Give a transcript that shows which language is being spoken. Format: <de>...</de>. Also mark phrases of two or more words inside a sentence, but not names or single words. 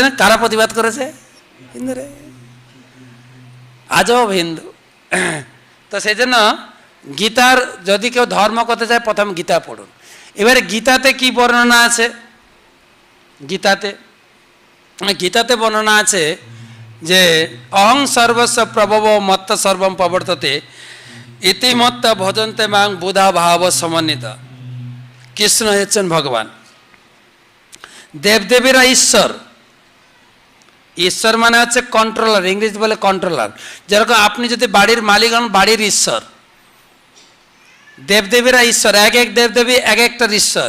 <bn>না, কারা প্রতিবাদ করেছে? হিন্দুরাই। আজব হিন্দু। তো সেই জন্য গীতার, যদি কেউ ধর্ম করতে চায় প্রথম গীতা পড়ুন। এবারে গীতাতে কি বর্ণনা আছে? গীতাতে বর্ণনা আছে যে</bn> <sa>অহং সর্বস্ব প্রভব মত্ত সর্বম প্রবর্ততে ইতিমত্ত ভজন্তে মাং বুধা ভাব সমন্বিত।</sa> <bn>কৃষ্ণ হচ্ছেন ভগবান, দেবদেবীরা ঈশ্বর। ঈশ্বর মানে হচ্ছে কন্ট্রোলার, ইংরেজি বলে কন্ট্রোলার। যেরকম আপনি যদি বাড়ির মালিক হন, বাড়ির ঈশ্বর। দেবদেবীরা ঈশ্বর, এক এক দেবদেবী এক একটার ঈশ্বর।</bn>